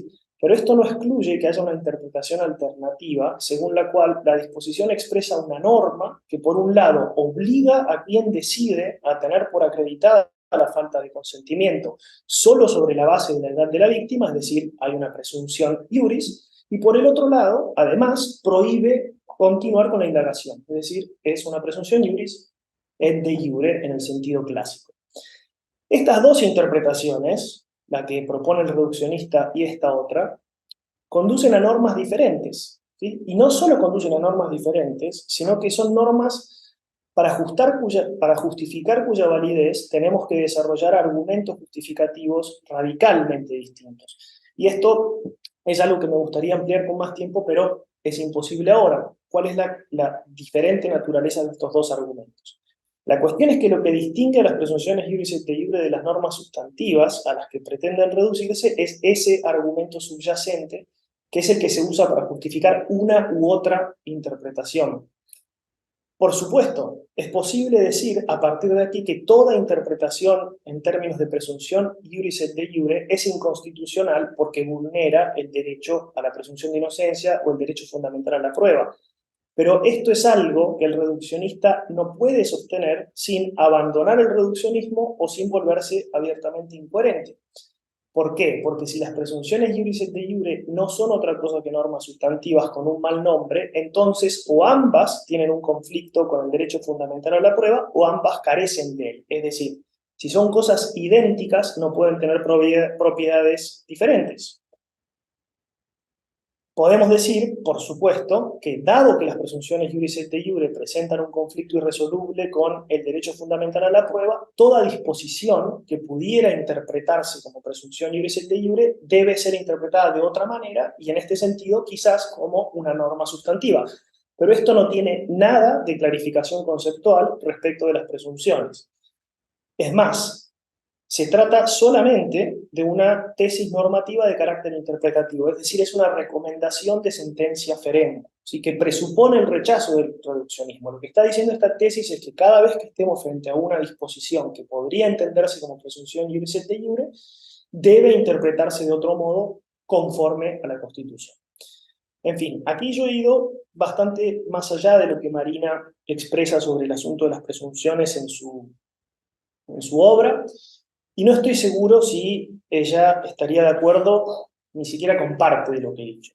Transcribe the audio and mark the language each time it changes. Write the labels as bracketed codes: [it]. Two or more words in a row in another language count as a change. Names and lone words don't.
[es] Pero esto no excluye que haya una interpretación alternativa, según la cual la disposición expresa una norma que, por un lado, obliga a quien decide a tener por acreditada la falta de consentimiento solo sobre la base de la edad de la víctima, es decir, hay una presunción iuris, y por el otro lado, además, prohíbe continuar con la indagación, es decir, es una presunción [la] iuris et de iure [es] en el sentido clásico. Estas dos interpretaciones, la que propone el reduccionista y esta otra, conducen a normas diferentes, ¿sí? Y no solo conducen a normas diferentes, sino que son normas para justificar cuya validez tenemos que desarrollar argumentos justificativos radicalmente distintos. Y esto es algo que me gustaría ampliar con más tiempo, pero es imposible ahora. ¿Cuál es la diferente naturaleza de estos dos argumentos? La cuestión es que lo que distingue a las presunciones [la] iuris et de iure [es] de las normas sustantivas a las que pretenden reducirse es ese argumento subyacente, que es el que se usa para justificar una u otra interpretación. Por supuesto, es posible decir a partir de aquí que toda interpretación en términos de presunción [la] iuris et de iure [es] es inconstitucional porque vulnera el derecho a la presunción de inocencia o el derecho fundamental a la prueba. Pero esto es algo que el reduccionista no puede sostener sin abandonar el reduccionismo o sin volverse abiertamente incoherente. ¿Por qué? Porque si las presunciones [la] iuris et de iure [es] no son otra cosa que normas sustantivas con un mal nombre, entonces o ambas tienen un conflicto con el derecho fundamental a la prueba o ambas carecen de él. Es decir, si son cosas idénticas, no pueden tener propiedades diferentes. Podemos decir, por supuesto, que dado que las presunciones [la] iuris et de iure [es] presentan un conflicto irresoluble con el derecho fundamental a la prueba, toda disposición que pudiera interpretarse como presunción [la] iuris et de iure [es] debe ser interpretada de otra manera y en este sentido quizás como una norma sustantiva. Pero esto no tiene nada de clarificación conceptual respecto de las presunciones. Es más, se trata solamente de una tesis normativa de carácter interpretativo, es decir, es una recomendación de sentencia ferenda, ¿sí? Que presupone el rechazo del reduccionismo. Lo que está diciendo esta tesis es que cada vez que estemos frente a una disposición que podría entenderse como presunción [la] iuris et de iure, [es] debe interpretarse de otro modo conforme a la Constitución. En fin, aquí yo he ido bastante más allá de lo que Marina expresa sobre el asunto de las presunciones en su obra, y no estoy seguro si ella estaría de acuerdo ni siquiera con parte de lo que he dicho.